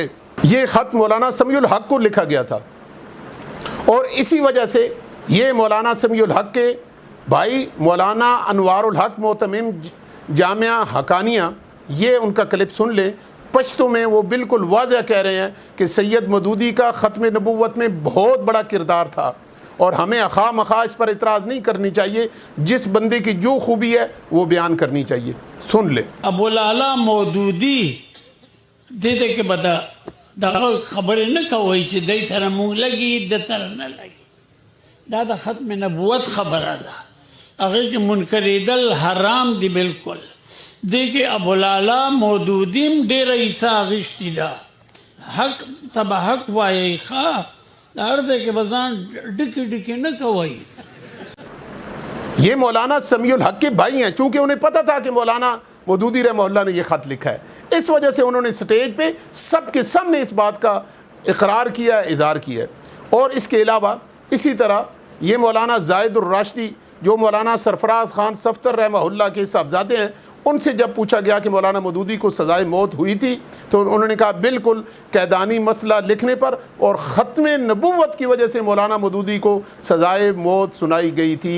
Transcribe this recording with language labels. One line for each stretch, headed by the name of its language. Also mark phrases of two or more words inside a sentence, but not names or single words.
Urdu: یہ خط مولانا سمیع الحق کو لکھا گیا تھا، اور اسی وجہ سے یہ مولانا سمیع الحق کے بھائی مولانا انوار الحق معتمم جامعہ حقانیہ، یہ ان کا کلپ سن لیں۔ پشتو میں وہ بالکل واضح کہہ رہے ہیں کہ سید مودودی کا ختم نبوت میں بہت بڑا کردار تھا، اور ہمیں خواہ مخواہ اس پر اعتراض نہیں کرنی چاہیے، جس بندے کی جو خوبی ہے وہ بیان کرنی چاہیے۔ سن لیں۔
Pashto: ابوالعلا مودودی دې کې به دغه خبرې نه کوئ چې دی سره مونږ لګي د سره نه لګي، دا د ختم نبوت خبره ده، هغې کې منکرېدل حرام دي بالکل۔ دې کې ابوالعلا مودودي هم ډېره عیسا اخیستې ده، حق ته به حق وایئ، ښه هر ځای کې به ځان ډکې ډکې نه کوئ۔
Urdu: یہ مولانا سمیع الحق کے بھائی ہیں، چونکہ انہیں پتہ تھا کہ مولانا مودودی رحمہ اللہ نے یہ خط لکھا ہے، اس وجہ سے انہوں نے سٹیج پہ سب کے سامنے اس بات کا اقرار کیا، اظہار کیا۔ اور اس کے علاوہ اسی طرح یہ مولانا زاہد الراشدی جو مولانا سرفراز خان صفتر رحمہ اللہ کے صاحبزادے ہیں، ان سے جب پوچھا گیا کہ مولانا مودودی کو سزائے موت ہوئی تھی تو انہوں نے کہا بالکل قیدانی مسئلہ لکھنے پر اور ختم نبوت کی وجہ سے مولانا مودودی کو سزائے موت سنائی گئی تھی.